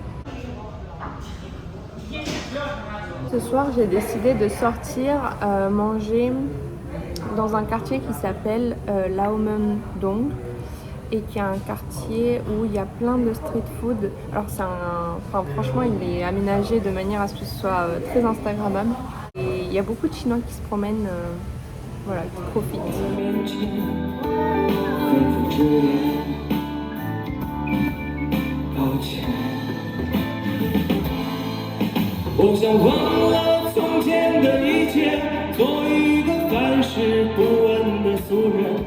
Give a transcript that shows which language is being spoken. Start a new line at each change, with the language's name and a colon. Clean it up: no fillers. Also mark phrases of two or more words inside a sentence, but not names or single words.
French: Ce soir, j'ai décidé de sortir manger dans un quartier qui s'appelle Laomeng-dong et qui est un quartier où il y a plein de
English: street food.
French: Alors franchement, il est aménagé de manière à ce que ce soit très instagrammable. Et il y a beaucoup de Chinois qui se promènent, qui profitent.
Chinese: 我想忘了从前的一切，做一个凡事不问的俗人。